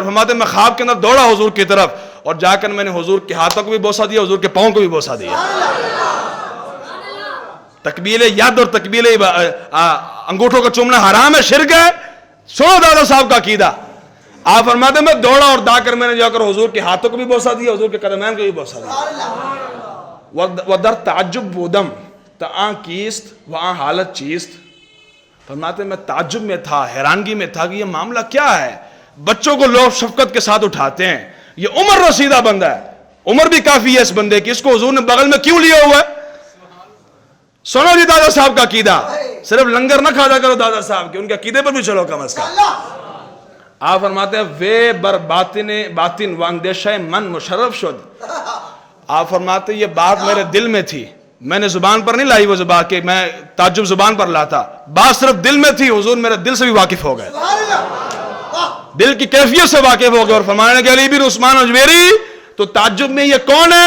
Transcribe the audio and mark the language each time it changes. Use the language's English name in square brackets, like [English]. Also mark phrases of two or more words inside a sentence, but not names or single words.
[Urdu] فرماتے ہیں میں خواب کے اندر دوڑا حضور کی طرف، اور جا کر میں نے حضور کے ہاتھوں کو بھی بوسہ دیا، حضور کے پاؤں کو بھی بوسہ دیا. تقبیل ید اور تقبیل انگوٹھوں کا چومنا حرام ہے، شرک ہے. سنو دادا صاحب کا عقیدہ. آپ فرماتے ہیں میں دوڑا اور جا کر میں نے جا کر حضور کے ہاتھوں کو بھی بوسہ دیا، حضور کے قدمین کو بھی بوسہ دیا. [Persian] ودر تعجب بودم تآں کیست وہاں حالت چیست. [Urdu] فرماتے ہیں میں تعجب میں تھا، حیرانگی میں تھا کہ یہ معاملہ کیا ہے. بچوں کو لوگ شفقت کے ساتھ اٹھاتے ہیں، یہ عمر رسیدہ بندہ ہے، عمر بھی کافی ہے اس بندے کی، اس کو حضور نے بغل میں کیوں لیا ہوا ہے؟ سنو جی دادا صاحب کا عقیدہ. صرف لنگر نہ کھایا کرو دادا صاحب کے، ان کے عقیدے پر بھی چلو کم از کم. آپ فرماتے ہیں [Persian] وے بر باطن واندیشہ من مشرف شد. [Urdu] آپ فرماتے ہیں یہ بات میرے دل میں تھی، میں نے زبان پر نہیں لائی وہ زبان کہ میں تعجب زبان پر لاتا، بات صرف دل میں تھی. حضور میرے دل سے بھی واقف ہو گئے، دل کی کیفیت سے واقف ہو گئے، اور فرمانے کہ علی بن عثمان اجمیری تو تعجب میں یہ کون ہے؟